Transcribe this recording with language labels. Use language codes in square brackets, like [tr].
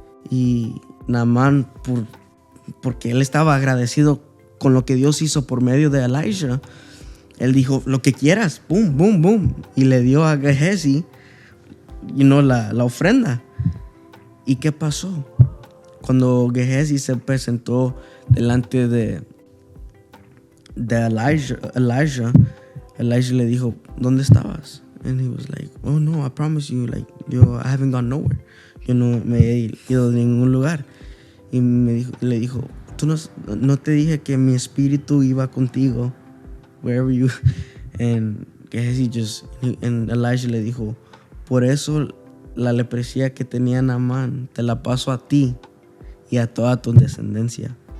[es] Y Naaman, porque él estaba agradecido con lo que Dios hizo por medio de Elijah, él dijo, lo que quieras, boom, boom, boom, y le dio a Gehazi la ofrenda. ¿Y qué pasó? Cuando Gehazi se presentó delante de Elijah le dijo, ¿dónde estabas? [en] And he was like, oh no, I promise you, like, I haven't gone nowhere. [es] Yo no me he ido de ningún lugar. Y le dijo, tú no te dije que mi espíritu iba contigo, [en] wherever you. [es] And Gehazi and Elijah le dijo, por eso la lepresía que tenía Naaman te la paso a ti y a toda tu descendencia.